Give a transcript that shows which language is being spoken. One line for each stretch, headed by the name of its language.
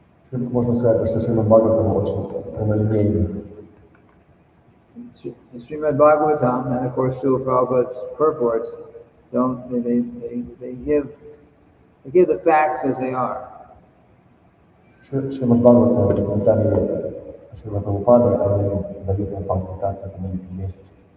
Russian: Можно сказать, что Сримад-бхагаватам очень прямолинейный.
English: The Srimad-bhagavatam, and of course Srila Prabhupada's purports, they give the facts as they are.
Russian: Сримад-бхагаватам, комментарии Шрила Прабхупады, они дают нам факты так, как они есть.